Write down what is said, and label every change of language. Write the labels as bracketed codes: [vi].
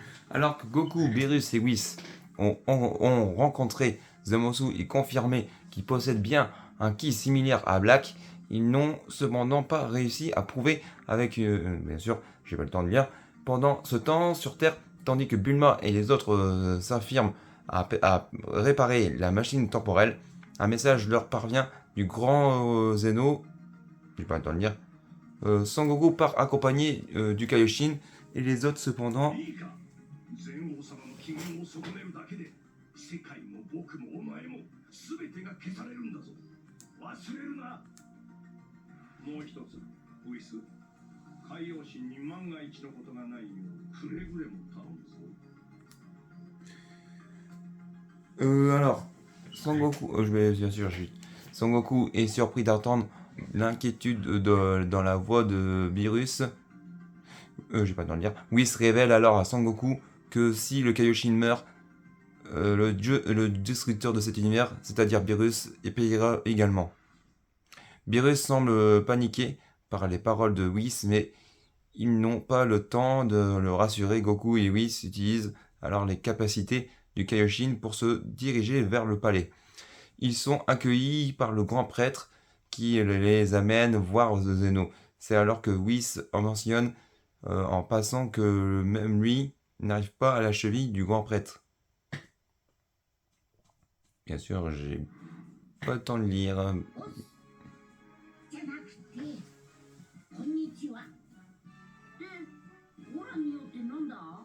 [fr] Alors que Goku, Beerus et Whis ont rencontré Zamasu et confirmé qu'ils possèdent bien un ki similaire à Black, ils n'ont cependant pas réussi à prouver avec, bien sûr, j'ai pas le temps de lire, pendant ce temps sur Terre, tandis que Bulma et les autres s'affirment à réparer la machine temporelle, un message leur parvient du grand Zeno, j'ai pas le temps de lire, Sangoku part accompagné du Kaioshin et les autres cependant. [ja] いいか、全王様の機嫌を損ねるだけで世界も僕もお前も全てが消されるんだぞ。忘れるな。もう一つ、ウィス、海王神に万が一のことがないようくれぐれも頼むぞ。 [fr] Alors, Sangoku, je vais bien sûr, Sangoku est surpris d'entendre l'inquiétude dans la voix de Beerus. J'ai pas le temps de lire. Whis révèle alors à Sangoku que si le Kaioshin meurt, le destructeur de cet univers, c'est-à-dire Beerus, périra également. Beerus semble paniqué par les paroles de Whis, mais ils n'ont pas le temps de le rassurer. Goku et Whis utilisent alors les capacités du Kaioshin pour se diriger vers le palais. Ils sont accueillis par le grand prêtre qui les amène voir Zeno. C'est alors que Whis mentionne en passant que même lui n'arrive pas à la cheville du grand prêtre. Bien sûr, j'ai pas le temps de lire. [ja] じゃなくて、こんにちは。で、オラによってなんだ？